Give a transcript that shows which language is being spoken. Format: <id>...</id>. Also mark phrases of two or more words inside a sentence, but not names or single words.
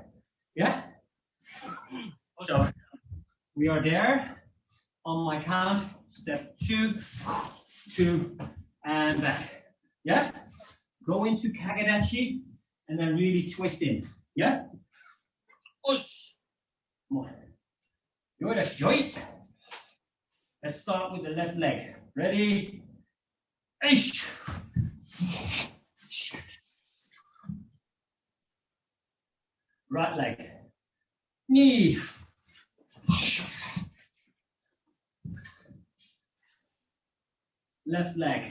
<en>Yeah? So we are there. On my count, step 2, 2, and back. Yeah? Go into Kakadachi and then really twist in. Yeah? Push. Come on.</en> <ja>Yoi desu, yoi.</ja> <en>Let's start with the left leg. Ready? Ish. Right leg. Knee. Left leg.</en>